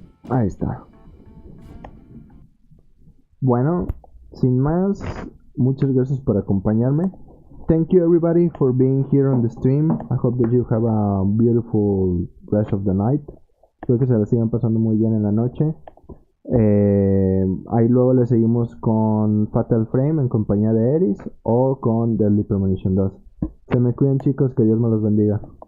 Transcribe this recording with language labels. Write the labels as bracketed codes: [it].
[es] Ahí está. Bueno, sin más, muchas gracias por acompañarme. [en] Thank you everybody for being here on the stream. I hope that you have a beautiful rest of the night. [es] Espero que se la sigan pasando muy bien en la noche. Ahí luego le seguimos con Fatal Frame en compañía de Eris o con Deadly Premonition 2. Se me cuidan chicos, que Dios me los bendiga.